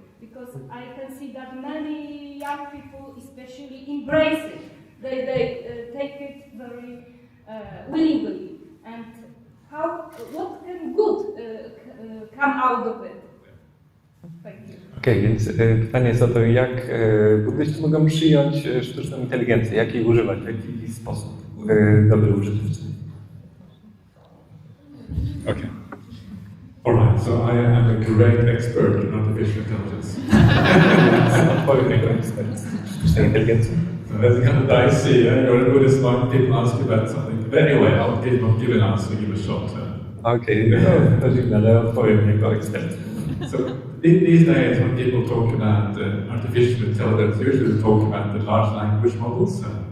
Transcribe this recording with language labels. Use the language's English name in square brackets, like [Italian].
[English] Because I can see that many young people, especially, embrace it. They take it very willingly. And what can good come out of it? Thank you. [Polish] Okej, więc pytanie jest o to, jak buddyści mogą przyjąć sztuczną inteligencję, jak jej używać, w jaki sposób dobry użyteczny. [English] Okay. All right. So I'm a great expert in artificial intelligence. [Polish] Odpowiem jako ekspert sztucznej inteligencji. [English] So that's kind of dicey. You're a Buddhist monk. People ask you about something. But anyway, I'll give an answer. Give a shot. [Polish] Okej, no to dziwne, ale odpowiem jako ekspert. [English] So these days, when people talk about artificial intelligence, usually they talk about the large language models.